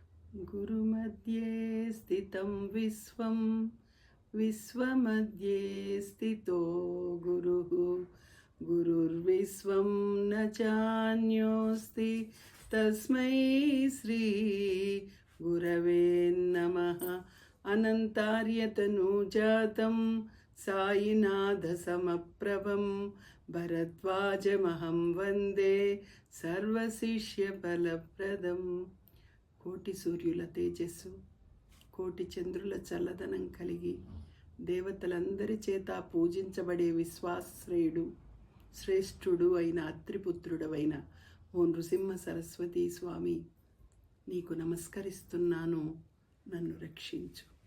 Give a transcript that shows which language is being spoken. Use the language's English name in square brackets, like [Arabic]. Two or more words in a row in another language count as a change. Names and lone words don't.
[Sanskrit] गुरुमध्ये स्थितं विश्वं विश्वमध्ये स्थितो गुरुः गुरुर्विश्वं न चान्योऽस्ति तस्मै श्री गुरवे नमः। अनन्तार्यतनुजातं सायिनाथसमप्रभं भरद्वाजमहं वन्दे सर्वशिष्यफलप्रदम्। [Telugu] కోటి సూర్యుల తేజస్సు, కోటి చంద్రుల చల్లదనం కలిగి దేవతలందరి చేత పూజించబడే విశ్వాశ్రయుడు శ్రేష్ఠుడు అయిన అత్రిపుత్రుడవైన ఓ నృసింహ సరస్వతీ స్వామి, నీకు నమస్కరిస్తున్నాను, నన్ను రక్షించు.